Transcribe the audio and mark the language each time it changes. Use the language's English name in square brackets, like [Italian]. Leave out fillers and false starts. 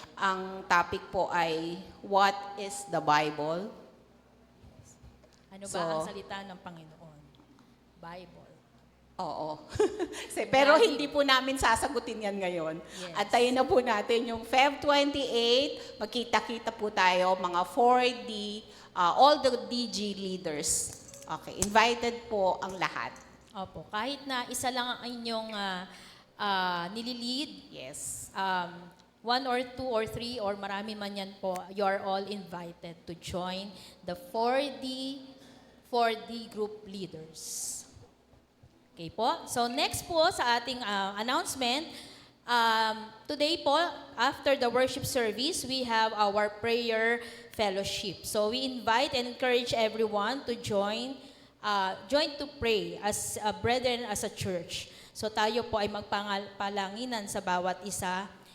[Filipino] Ang topic po ay, [English] what is the Bible? [Filipino] Ano ba ang salita ng Panginoon? [English] Bible. [Filipino] Oo. Pero hindi po namin sasagutin yan ngayon. [English] Yes. [Filipino] Antayin na po natin yung Feb 28, magkita-kita po tayo, mga 4D, all the DG leaders. Okay, invited po ang lahat. Opo, kahit na isa lang ang inyong nililid, [English] Yes. one or two or three [Filipino] or marami man yan po, [English] you are all invited to join the 4D group leaders. Okay po. So next po sa ating announcement, today po, after the worship service, we have our prayer fellowship. So we invite and encourage everyone to join to pray as a brethren, as a church. [Filipino] So tayo po ay magpalanginan sa bawat isa.